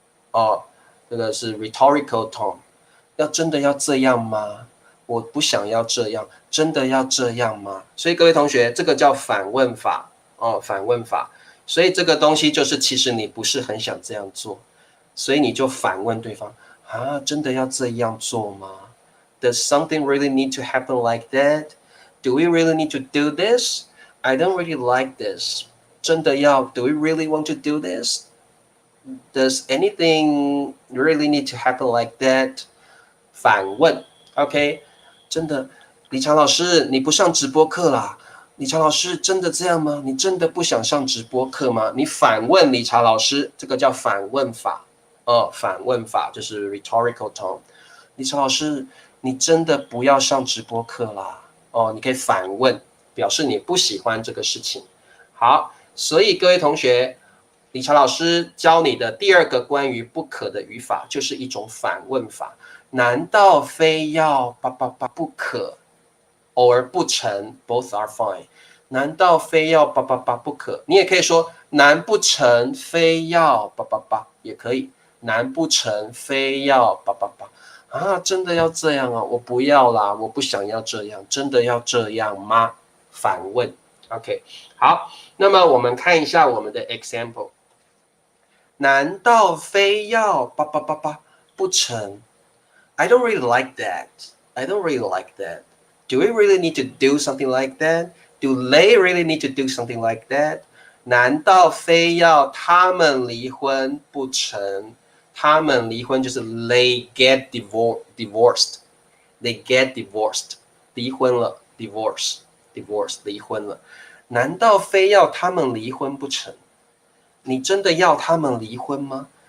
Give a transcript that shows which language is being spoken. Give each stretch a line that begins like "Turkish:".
Chinese: 哦，这个是
English: rhetorical tone。
Chinese: 要真的要这样吗？我不想要这样，真的要这样吗？所以各位同学，这个叫反问法。哦，反问法。所以这个东西就是，其实你不是很想这样做，所以你就反问对方啊，真的要这样做吗？
English: Does something really need to happen like that? Do we really need to do this? I don't really like this.
Chinese: 真的要
English: Do we really want to do this? Does anything really need to happen like that?
Chinese: 反问 OK 真的李强老师你不上直播课啦李强老师真的这样吗？你真的不想上直播课吗？你反问理查老师，这个叫反问法。反问法就是
English: rhetorical tone。
Chinese: 理查老师，你真的不要上直播课啦？哦，你可以反问，表示你不喜欢这个事情。好，所以各位同学，理查老师教你的第二个关于不可的语法，就是一种反问法。难道非要叭叭叭不可？
English: or 不成 both are fine。
Chinese: 难道非要叭叭叭不可？你也可以说难不成非要叭叭叭也可以。难不成非要叭叭叭啊？真的要这样啊？我不要啦，我不想要这样。真的要这样吗？反问。OK， 好，那么我们看一下我们的 example。难道非要叭叭叭叭不成？
English: I don't really like that. I don't really like that. Do we really need to do something like that? Do they really need to do something like that?
Chinese: 难道非要他们离婚不成？他们离婚就是
English: they get divorced. They get divorced.
Chinese: 离婚了
English: divorce 离婚了。
Chinese: 难道非要他们离婚不成？你真的要他们离婚吗？